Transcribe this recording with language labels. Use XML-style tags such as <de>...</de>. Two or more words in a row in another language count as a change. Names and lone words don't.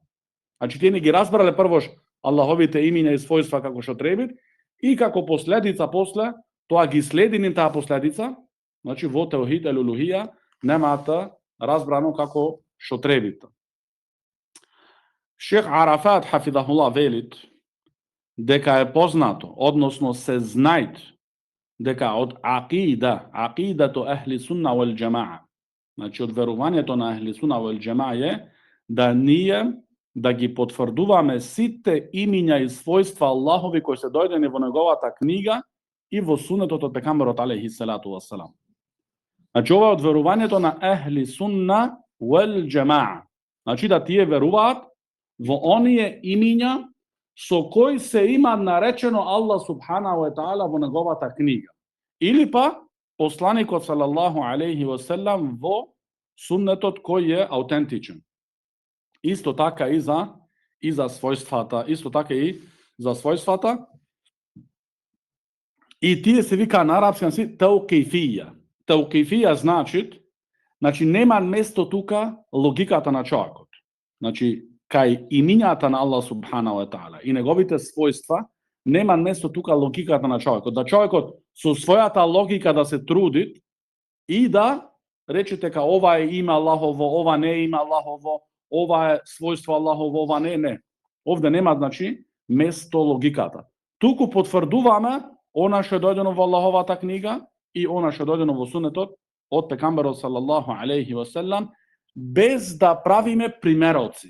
<mk>Значи, тие не ги разбрале првош Аллаховите имиња и својства како што треба, и како последица после, тоа ги следи ним таа последица, значи, во</mk> <ar>توحيد الألوهية</ar> <mk>немаат разбрано како што треба. Шейх Арафат хафидахуллах велит дека е познато, односно се знајт, дека од акидато</mk> <ar>أهل السنة والجماعة,</ar> <mk>значи од верувањето на</mk> <ar>أهل السنة والجماعة</ar> <mk>е да ние да ги потврдуваме сите имиња и својства Аллахови кои се дојдени во неговата книга и во сунетот од пегамберот</mk> <ar>عليه الصلاة والسلام.</ar> <mk>Значи, ова е од верувањето на</mk> <ar>أهل السنة والجماعة.</ar> <mk>Значи, да тие веруваат во оние имиња со кои се има наречено Аллах</mk> <ar>سبحانه وتعالى</ar> <mk>во неговата книга. Или па посланикот</mk> <ar>صلى الله عليه وسلم</ar> <mk>во суннетот кој е аутентичен. Исто така и за својствата, исто така и за својствата И тие се вика на арапски таукифија. Таукифија значи нема место тука логиката на човекот. Значи кај имињата на Аллах</mk> <ar>سبحانه وتعالى</ar> <mk>и неговите својства нема место тука логиката на човекот. Да човекот со својата логика да се труди и да речете ка ова е име Аллахово, ова не е име Аллахово, ова е својство Аллахово, ова не. Овде нема значи место логиката. Туку потврдуваме она што е дојдено во Аллаховата книга и она што е дојдено во сунетот од пегамберот</mk> <ar>صلى الله عليه وسلم,</ar> <mk>без да правиме примероци.</mk>